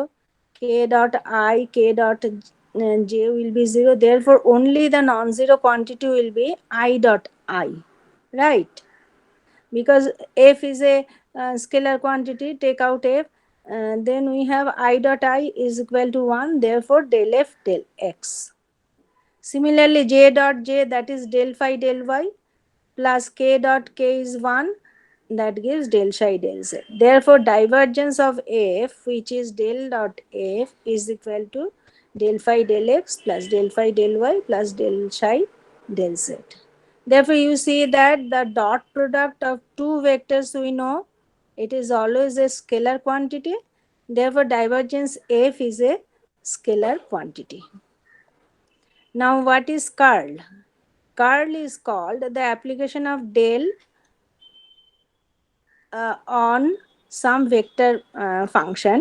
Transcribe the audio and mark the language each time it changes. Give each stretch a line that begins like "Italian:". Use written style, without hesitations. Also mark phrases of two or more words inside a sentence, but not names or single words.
English: K dot I, k dot j will be 0. Therefore only the non-zero quantity will be I dot I, right? Because f is a scalar quantity, take out f, then we have I dot I is equal to 1. Therefore del f del x. Similarly j dot j, that is del phi del y, plus k dot k is 1, that gives del psi del z. Therefore divergence of f, which is del dot f, is equal to del phi del x plus del phi del y plus del psi del z. Therefore you see that the dot product of two vectors, we know it is always a scalar quantity. Therefore divergence f is a scalar quantity. Now what is curl? Curl is called the application of del on some vector function.